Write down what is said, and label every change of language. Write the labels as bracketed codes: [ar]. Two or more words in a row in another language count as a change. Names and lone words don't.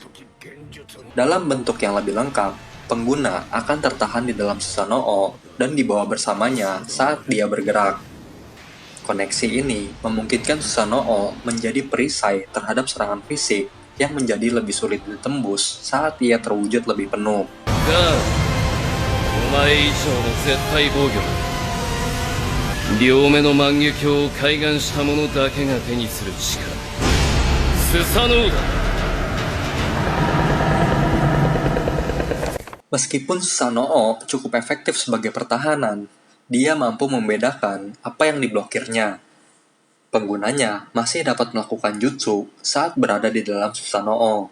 [id] Dalam bentuk yang lebih lengkap, pengguna akan tertahan di dalam Susanoo dan dibawa bersamanya saat dia bergerak. Koneksi ini memungkinkan Susanoo menjadi perisai terhadap serangan fisik yang menjadi lebih sulit ditembus saat ia terwujud lebih penuh. [ja] お前以上の絶対防御だ。両目の万華鏡を開眼した者だけが手にする力、スサノオだ。 [id] Meskipun Susanoo cukup efektif sebagai pertahanan, dia mampu membedakan apa yang diblokirnya. Penggunanya masih dapat melakukan jutsu saat berada di dalam Susanoo.